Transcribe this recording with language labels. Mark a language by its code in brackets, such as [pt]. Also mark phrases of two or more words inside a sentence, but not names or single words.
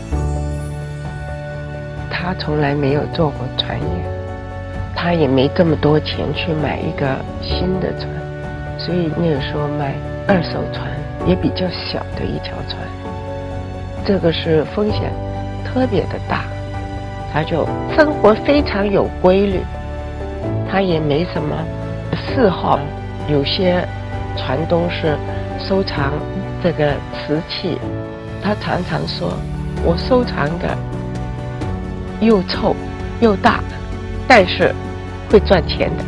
[zh] 他從來沒有做過船業，他也沒這麼多錢去買一個新的船，所以那個時候買2手船，也比較小的一條船，這個是風險特別的大。他就生活非常有規律，他也沒什麼嗜好。有些船東是收藏這個瓷器，他常常說，我收藏的又臭又大，但是會賺錢的。